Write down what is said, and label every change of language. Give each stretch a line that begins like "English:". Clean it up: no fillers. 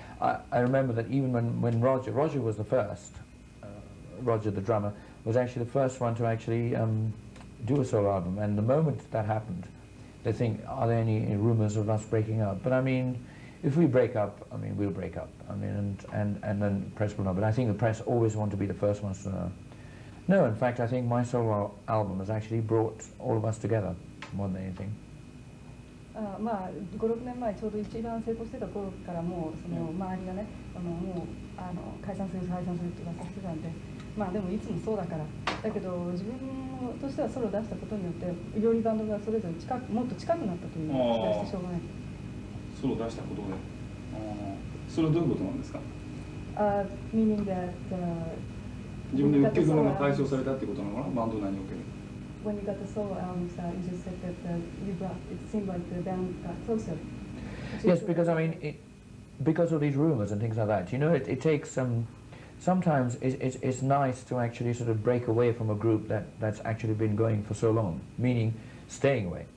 English: I remember that even when Roger was the first, Roger the drummer, was actually the first one to actually do a solo album, and the moment that happened, they think, are there any rumors of us breaking up? But I mean, if we break up, I mean, we'll break up. I mean, and then press will know. But I think the press always want to be the first ones to know. No, in fact, I think my solo album has actually brought all of us together more than anything.
Japanese: まあ5、6年前ちょうど一番成功してた頃からもうその周りがねもう解散するって噂してたんで、まあでもいつもそうだからだけど自分としてはソロを出したことによってよりバンドがそれぞれもっと近くなったというのを期待してしょうがない。ソロを出したことで、それはどういうことなんですか
English: ？Meaning that
Japanese: 自分で1曲目が解消されたってことなのかな、バンド内における。
English: When you got the solo albums, you just said that it seemed like the band got closer. Yes, because I mean, because of these rumors and things like that, you know, it takes sometimes it's nice to actually sort of break away from a group that's actually been going for so long, meaning staying away.